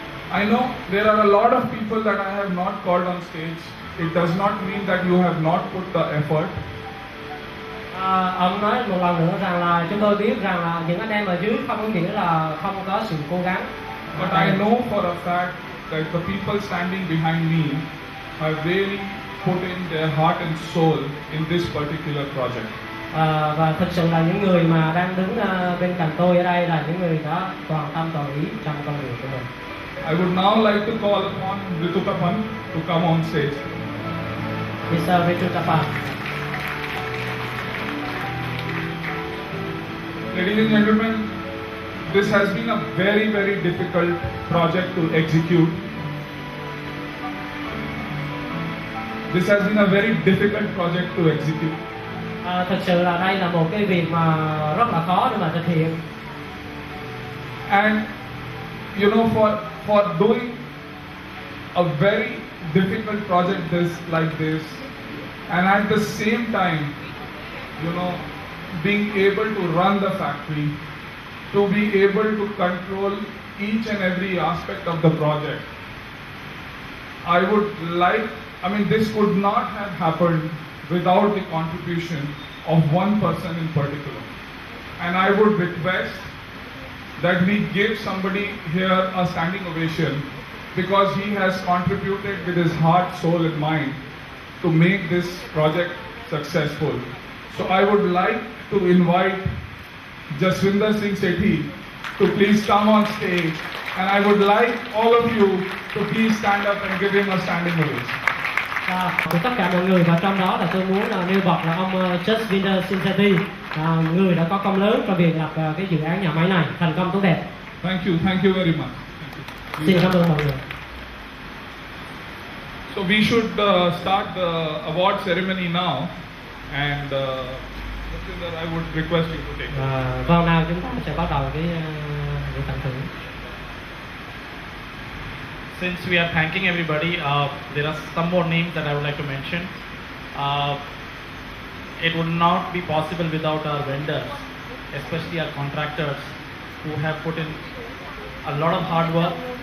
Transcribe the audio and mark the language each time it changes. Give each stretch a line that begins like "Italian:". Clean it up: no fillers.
English: I know there are a lot of people that I have not called on stage. It does not mean that you have not put the effort.
Vietnamese: Ông nói một lần nữa rằng là chúng tôi biết rằng là những anh em ở dưới không có nghĩa là không có sự cố gắng.
English: But I know for a fact that the people standing behind me have really put in their heart and soul in this particular project.
Vietnamese: Và thực sự là những người mà đang đứng bên cạnh tôi ở đây là những người đã toàn tâm toàn ý trong công việc của mình.
English: I would now like to call upon Ritukapan to come on stage. Mr. Ritukapan. Ladies and gentlemen, this has been a very, very difficult project to execute. This has been a very difficult project to execute.
Vietnamese: Thực sự là đây là một cái việc mà rất là khó để mà thực hiện.
English: And you know, for doing a very difficult project like this, and at the same time, you know, being able to run the factory, to be able to control each and every aspect of the project. I would like, this could not have happened without the contribution of one person in particular. And I would request that we give somebody here a standing ovation because he has contributed with his heart, soul and mind to make this project successful. So I would like to invite Jaswinder Singh Sethi to please come on stage, and I would like all of you to please stand up and give him a standing ovation.
Vietnamese: Của tất cả mọi người, và trong đó là tôi muốn nêu bật là ông Jaswinder Singh Sethi, người đã có công lớn trong việc lập cái dự án nhà máy này thành công tốt đẹp.
English: Thank you very much.
Vietnamese: Xin cảm ơn mọi người.
English: So we should start the award ceremony now, and I would request you to take it.
Vietnamese: Vâng, nào chúng ta sẽ bắt đầu cái buổi tặng thưởng.
English: Since we are thanking everybody, there are some more names that I would like to mention. It would not be possible without our vendors, especially our contractors, who have put in a lot of hard work.